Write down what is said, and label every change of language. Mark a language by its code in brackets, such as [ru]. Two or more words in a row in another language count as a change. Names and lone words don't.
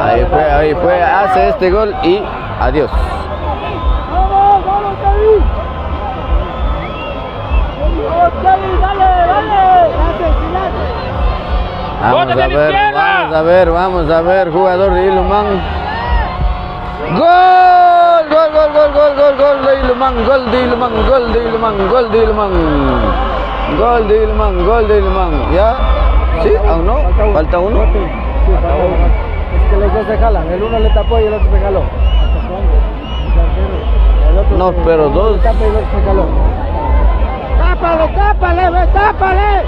[es] Ahí fue, hace este gol y adiós. ¡Vamos, vamos, Kevin! Vamos a ver, jugador de Ilumán. Gol de Ilumán, gol de Ilumán. ¿Ya? ¿Sí? ¿Aún no? ¿Falta uno? Sí, falta uno. Es que los dos se jalan, el uno le tapó y el otro se jaló. El otro No, pero dos. Le tapa y el otro se jaló. ¡Tápale, tápale, tápale!